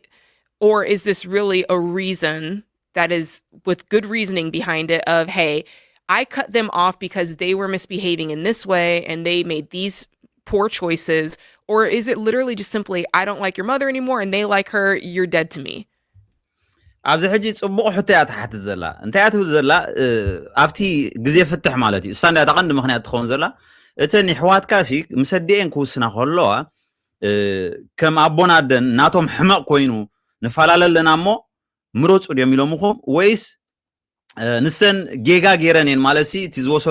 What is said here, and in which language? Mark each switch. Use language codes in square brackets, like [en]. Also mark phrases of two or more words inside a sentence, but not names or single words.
[en] Or is this really a reason that is with good reasoning behind it of, hey, I cut them off because they were misbehaving in this way and they made these poor choices? Or is it literally just simply, I don't like your mother anymore and they like her, you're dead to me? [ti] ኣብዚ ሕጂ ጽቡቕ ሕቶያ ተሓትት ዘላ እንታይ እያ ትብል ዘላ ኣብቲ ግዜ ፍትሕ ማለት እዩ እሳ እንዳ ተቐንዲ ምክንያት ትኸውን ዘላ እተን ኣሕዋትካ ሲ ምስ ኣዲአን ክውስና ከለዋ ከም ኣቦና ኣደን ናቶም ሕመቕ ኮይኑ ንፈላለለና እሞ ምረፁ ድዮም ኢሎምኹም ወይስ ንሰን ጌጋ ገይረን እየን ማለት ሲ እቲ ዝወሰዶ